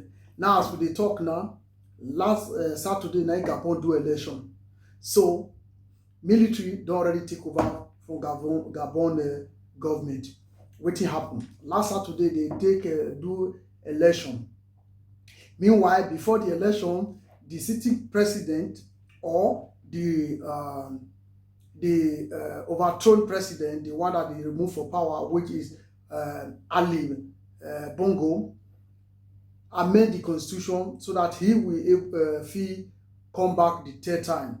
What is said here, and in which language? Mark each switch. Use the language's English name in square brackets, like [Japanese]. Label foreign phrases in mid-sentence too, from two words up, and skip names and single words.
[Nigerian Pidgin] Now as we dey talk now, last Saturday na Gabon do election. So military don already take over from Gabon government. Wetin happen? Last Saturday they take do election. Meanwhile, before the election, the sitting president or the overthrown president, the one that they removed for power, which is Ali Bongo, amend the constitution so that he will fit come back the third time.